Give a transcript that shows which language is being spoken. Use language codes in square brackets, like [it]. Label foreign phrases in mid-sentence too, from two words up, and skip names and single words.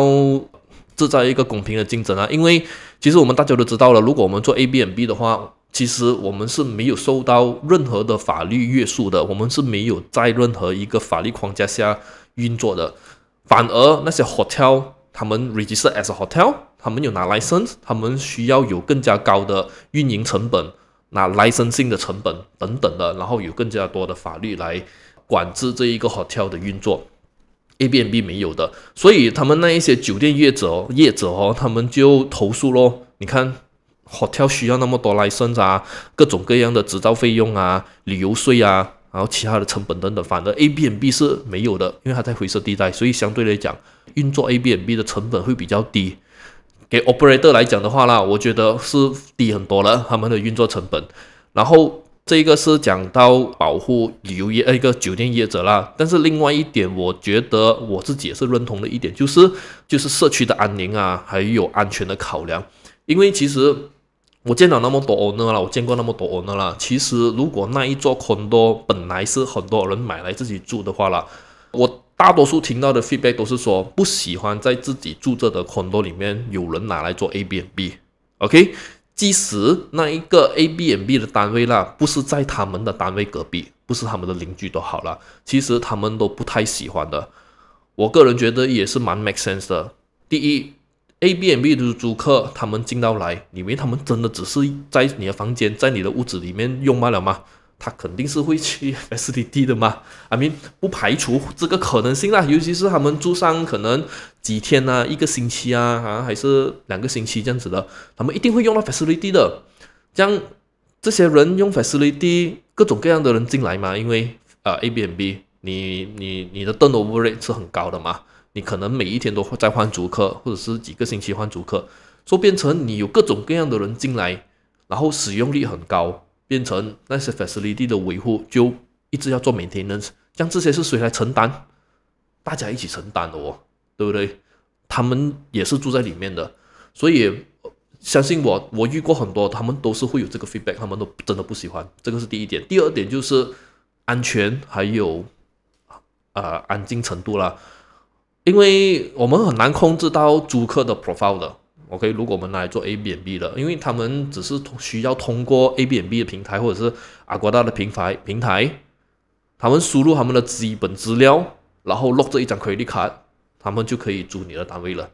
[zh] 制造一個公平的競爭啊，因為其實我們大家都知道了，如果我們做 Airbnb 的話，其實我們是沒有受到任何的法律約束的，我們是沒有在任何一個法律框架下運作的，反而那些 hotel 他們 [en] register as a hotel， [zh] 他們有拿 license， 他們需要有更加高的運營成本，拿 licensing 的成本等等的，然後有更加多的法律來管制這一個 hotel 的運作。Airbnb 沒有的，所以他們那一些酒店業者哦，他們就投訴咯。你看 hotel 需要那麼多 license 啊，各種各樣的執照費用啊、旅遊稅啊，然後其他的成本等等，反而 Airbnb 是沒有的，因為它在灰色地帶，所以相對來講，運作 Airbnb 的成本會比較低。給 operator 來講的話啦，我覺得是低很多了，他們的運作成本。然後這個是講到保護旅遊業一個酒店業者啦，但是另外一點，我覺得我自己也是認同的一點，就是社區的安寧啊，還有安全的考量。因為其實我見到那麼多 owner 啦，我見過那麼多 owner 啦，其實如果那一座 condo 本來是很多人買來自己住的話啦，我大多數聽到的 feedback 都是說不喜歡在自己住着的 condo 裡面有人拿來做 Airbnb。OK。即使那一個 Airbnb 的單位啦，不是在他們的單位隔壁，不是他們的鄰居都好了，其實他們都不太喜歡的。我個人覺得也是蠻 [en] make sense [zh] 的。第一 ，Airbnb 的租客他們進到來，以為他們真的只是在你的房間，在你的屋子裡面用罷了嗎？他肯定是會去 facility 的嘛。 [en] I mean [zh] 不排除這個可能性啦，尤其是他們住上可能幾天啊，一個星期啊，還是2個星期這樣子的，他們一定會用到 facility 的。這些人用 facility， 各種各樣的人進來嘛，因為Airbnb 你的 [en] turnover rate [zh] 是很高的嘛，你可能每一天都會在換租客，或者是幾個星期換租客，所以變成你有各種各樣的人進來，然後使用率很高。變成那些 facility 的維護就一直要做 maintenance，這些是誰來承擔？大家一起承擔的哦，對不對？他們也是住在裡面的，所以相信我遇過很多，他們都是會有這個 feedback， 他們都真的不喜歡。這個是第一點。第二點就是安全還有安靜程度啦，因為我們很難控制到租客的 profile 的。OK， 如果我們拿來做 Airbnb 的，因為他們只是需要通過 Airbnb 的平台或者是 Agoda 的平台，他們輸入他們的基本資料，然後 log 這一張 [en] credit card， [zh] 他們就可以租你的單位了。